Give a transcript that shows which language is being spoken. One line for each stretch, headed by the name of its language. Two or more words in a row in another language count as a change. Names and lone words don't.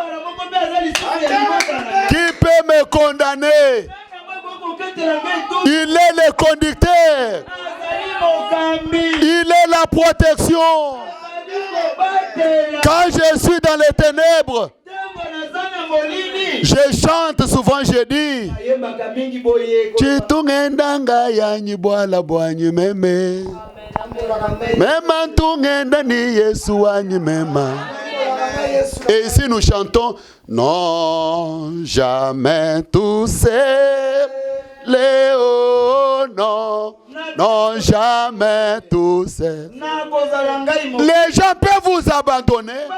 French: Qui peut me condamner? Il est le conducteur. Il est la protection. Quand je suis dans les ténèbres, je chante souvent, je dis
Luba-Lulua: Chitungenda yanyi bwala bwanyi meme Mema tungenda ni Yesu wanyi mema.
French: Et ici nous chantons non, jamais tout seul. Léo, non, non, jamais tout seul. Les gens peuvent vous abandonner.